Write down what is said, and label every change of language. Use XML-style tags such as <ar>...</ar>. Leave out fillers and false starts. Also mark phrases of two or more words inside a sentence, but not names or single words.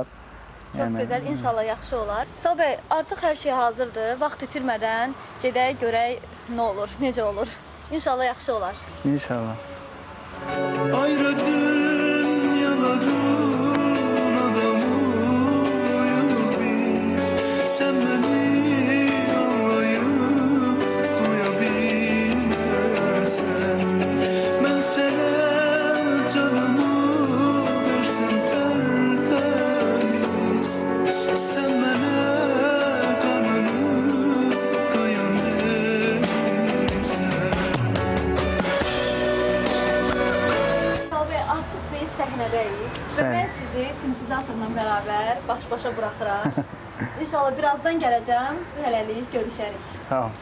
<az>Çox gözəl, inşallah yaxşı olar. Vüsal bəy, artıq hər şey hazırdır. Vaxt itirmədən gedək, görək nə olur, necə olur. İnşallah yaxşı olar. İnşallah.</az> <tr>Ayrı dünyaların adamıyıq biz. Sen beni anlayıp duyabilmezsen, ben sana canımı versem tertemiz. Sen bana kanını kayan verirsen.</tr> <az>Artıq biz səhnədəyik və mən sizi sintezatorla bərabər baş-başa buraxıram. İnşallah birazdan gələcəm, hələlik görüşərik. Sağ ol.</az>